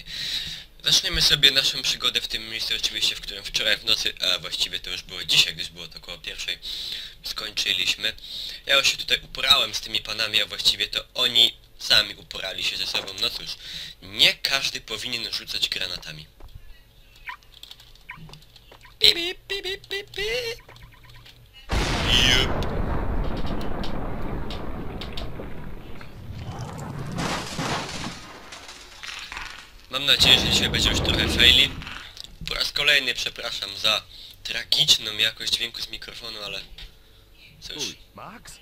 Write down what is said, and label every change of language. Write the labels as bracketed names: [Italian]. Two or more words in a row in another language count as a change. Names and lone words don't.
[Polish] Zaczniemy sobie naszą przygodę w tym miejscu oczywiście, w którym wczoraj w nocy, a właściwie to już było dzisiaj, gdyż było to około pierwszej, skończyliśmy. Ja już się tutaj uporałem z tymi panami, a właściwie to oni sami uporali się ze sobą. No cóż, nie każdy powinien rzucać granatami. Pi, pi, pi, pi, pi, pi. Jup. Mam nadzieję, że dzisiaj będzie już trochę faili. Po raz kolejny przepraszam za tragiczną jakość dźwięku z mikrofonu, ale cóż. Max?